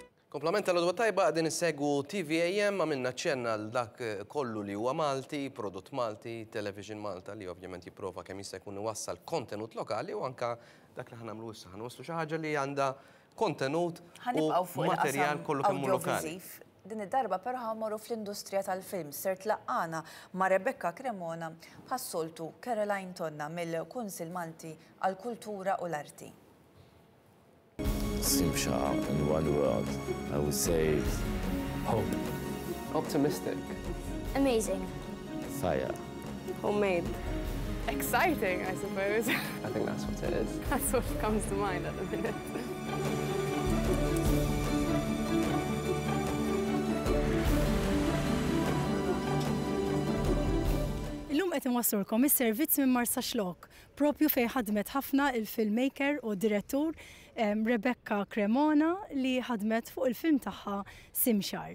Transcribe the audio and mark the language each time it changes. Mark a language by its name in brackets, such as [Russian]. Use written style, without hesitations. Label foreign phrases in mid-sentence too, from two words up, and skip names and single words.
[Maltese] Komplement tal-għodwa tajba għadinissegwu TVAM għamilna ċenna l-dak kollu li huwa Malti, prodott Malti, Television Malta li ovvjament jipprova kemm jista' jkun iwassal kontenut lokali u anka dak li ħanamlu issa ħanwaslu xi ħaġa li għandha kontenut u materjal kollu kemm hu lokali. Din id-darba però ħammorru fl-industrija tal-film sirt laqqana ma' Rebecca Cremona bħas-soltu Caroline Tonna mill-Kunsill Malti għall-Kultura u l-Arti. [English] Simshar in one word, I would say hope. Optimistic. Amazing. Fire. Homemade. Exciting, I suppose. I think that's what it is. That's what comes to mind at the minute. [Maltese] Illum qed inwassulkom is-servizz minn Marsa Xlok, propju fejn ħadmet ħafna il-filmmaker u direttur Rebecca Cremona li ħadmet fuq il-film tagħha Simshar.